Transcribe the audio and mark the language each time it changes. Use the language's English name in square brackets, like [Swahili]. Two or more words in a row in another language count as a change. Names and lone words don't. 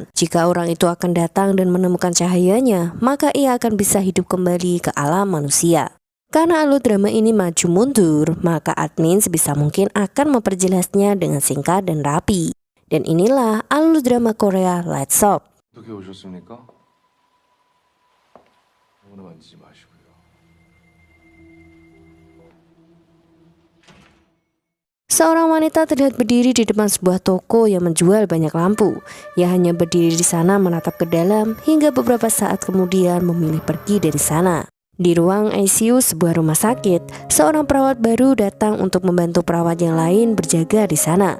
[Indonesian] Jika orang itu akan datang dan menemukan cahayanya, maka ia akan bisa hidup kembali ke alam manusia. Karena alur drama ini maju mundur, maka admin sebisa mungkin akan memperjelasnya dengan singkat dan rapi. Dan inilah alur drama Korea Light Shop. [Korean] 어떻게 오셨습니까? 아무나 만지지 마시고요. [Indonesian] Seorang wanita terlihat berdiri di depan sebuah toko yang menjual banyak lampu. Ia hanya berdiri di sana menatap ke dalam hingga beberapa saat kemudian memilih pergi dari sana. Di ruang ICU sebuah rumah sakit, seorang perawat baru datang untuk membantu perawat yang lain berjaga di sana.